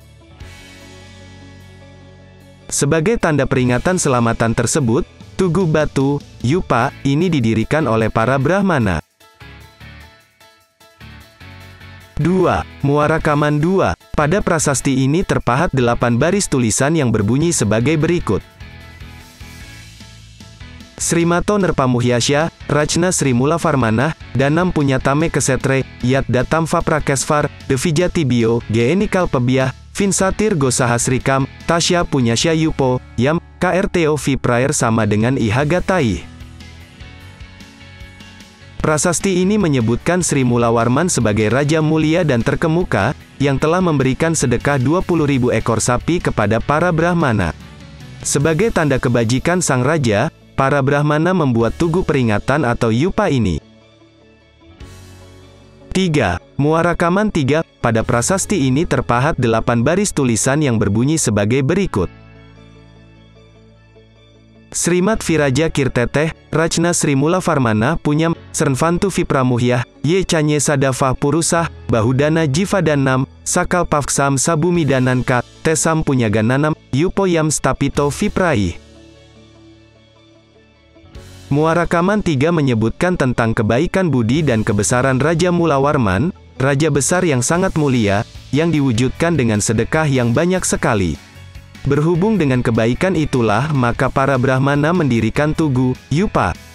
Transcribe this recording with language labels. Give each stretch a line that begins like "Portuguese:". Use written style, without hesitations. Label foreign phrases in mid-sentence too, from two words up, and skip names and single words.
Indonesian: Sebagai tanda peringatan selamatan tersebut, Tugu Batu, Yupa, ini didirikan oleh para Brahmana. 2. Muarakaman 2. Pada prasasti ini terpahat 8 baris tulisan yang berbunyi sebagai berikut.
Sanskrit: Srimato Nerpamuhyasya, Rachna Sri Mulavarmanah, Danam Punyatame Kesetre, Yat Datam Vaprakesvar, Devijatibio, Geenikal Pebiah, Vinsatir Gosahasrikam, Tasya Punyasya Yupo, Yam, KRTO Viprair
Indonesian: sama dengan
Sanskrit: Ihagatai.
Indonesian: Prasasti ini menyebutkan Sri Mulawarman sebagai Raja Mulia dan terkemuka, yang telah memberikan sedekah 20.000 ekor sapi kepada para Brahmana. Sebagai tanda kebajikan sang raja, para Brahmana membuat tugu peringatan atau Yupa ini. 3. Muarakaman 3. Pada prasasti ini terpahat 8 baris tulisan yang berbunyi sebagai berikut.
Sanskrit: Srimat Viraja Kirteteh, Rachna Sri Mulavarmanah Punyam, Sernvantu Vipramuhyah, Ye Canye Sadavah Purusah, Bahudana Jivadanam, Sakal Pavksam Sabumidananka, Tesam Punyagananam, Yupoyam Stapito Viprai.
Indonesian: Muarakaman 3 menyebutkan tentang kebaikan budi dan kebesaran Raja Mulawarman. raja besar yang sangat mulia, yang diwujudkan dengan sedekah yang banyak sekali. Berhubung dengan kebaikan itulah maka para Brahmana mendirikan Tugu, Yupa.